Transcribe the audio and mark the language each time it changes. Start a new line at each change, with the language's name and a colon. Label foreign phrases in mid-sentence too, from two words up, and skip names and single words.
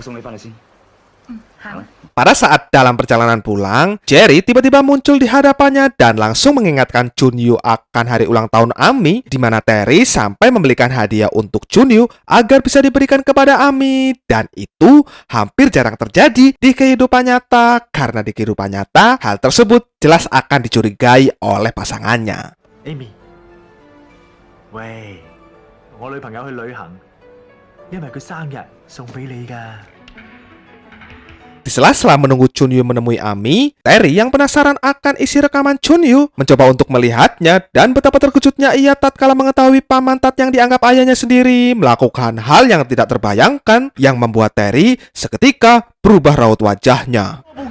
Indonesian: Pada saat dalam perjalanan pulang, Jerry tiba-tiba muncul di hadapannya dan langsung mengingatkan Chunyu akan hari ulang tahun Ami, di mana Terry sampai membelikan hadiah untuk Chunyu agar bisa diberikan kepada Ami, dan itu hampir jarang terjadi di kehidupan nyata karena di kehidupan nyata hal tersebut jelas akan dicurigai oleh pasangannya.
Cantonese: Amy,喂，我女朋友去旅行，因為佢生日送俾你㗎。
Indonesian: Di sela-sela menunggu Chunyu menemui Ami, Terry yang penasaran akan isi rekaman Chunyu mencoba untuk melihatnya, dan betapa terkejutnya ia tatkala mengetahui Pamantat yang dianggap ayahnya sendiri melakukan hal yang tidak terbayangkan yang membuat Terry seketika berubah raut wajahnya.